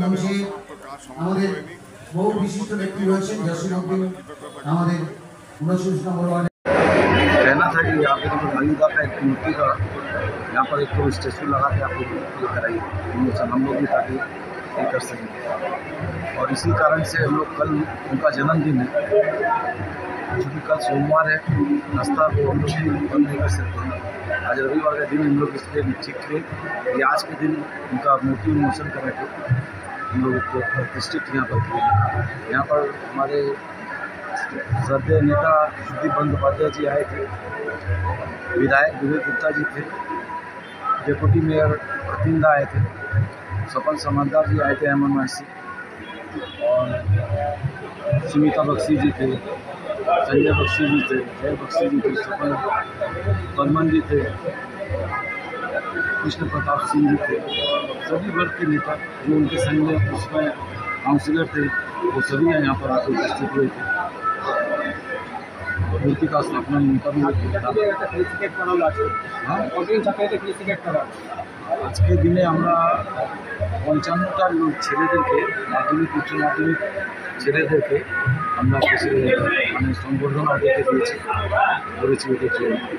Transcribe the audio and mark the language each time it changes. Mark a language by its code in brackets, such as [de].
[bn] মঞ্চে আমাদের বহু বিশিষ্ট ব্যক্তি রয়েছেন। জসিমউদ্দিন আমাদের 29 নম্বর ওয়ার্ডে। [hi] कहना था कि यहाँ पे तो राजूदा का एक मूर्ति का यहाँ पर एक तो स्टैचू लगा के आपको ये कराइए, हम लोग भी ताकि ये कर सकें। और इसी कारण से हम लोग कल उनका जन्मदिन है, क्योंकि कल सोमवार है, रास्ता को हम लोग बंद नहीं कर सकते। आज रविवार का दिन हम लोग इसलिए निश्चित किए कि आज के दिन उनका मूर्ति उन्मोचन करने को हम लोग प्रतिष्ठित यहाँ पर किए। यहाँ पर हमारे श्रद्धेय नेता सुदीप बंदोपाध्याय जी आए थे, विधायक विवेक गुप्ता जी थे, डेप्यूटी मेयर अतिंदा आए थे, सपन समझदार जी आए थे एमएनवाई से, और सुमिता बख्शी जी थे, संजय बख्शी जी थे, जय बख्शी जी थे, सपन बर्मन जी थे, कृष्ण प्रताप सिंह जी थे। सभी वर्ग के नेता जो उनके संग में उसमें काउंसिलर थे, वो सभी यहाँ पर आकर उपस्थित हुए थे। मूर्ति का स्थापना उनका भी [bn] আজকে দিনে আমরা 55টা ছেলেদেরকে মাধ্যমিক উচ্চ মাধ্যমিক ছেলেদেরকে আমরা মানে সংবর্ধনা দিতে করেছি ওদের জন্য।